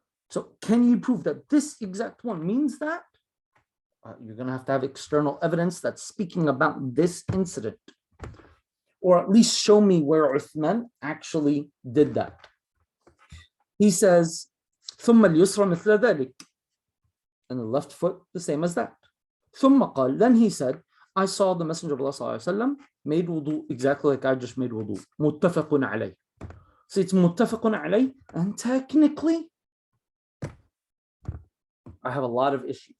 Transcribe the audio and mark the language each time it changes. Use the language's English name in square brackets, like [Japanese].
[English] So can you prove that this exact one means that? You're going to have external evidence that's speaking about this incident. Or at least show me where Uthman actually did that. He says, [Arabic] ثم اليسرى مثل ذلك. [English] And the left foot, the same as that. [Arabic] ثم قال, [English] then he said, I saw the Messenger of Allah ﷺ made wudu exactly like I just made wudu. [Arabic] متفق عليه. [English] So it's متفق عليه, and technically, I have a lot of issues.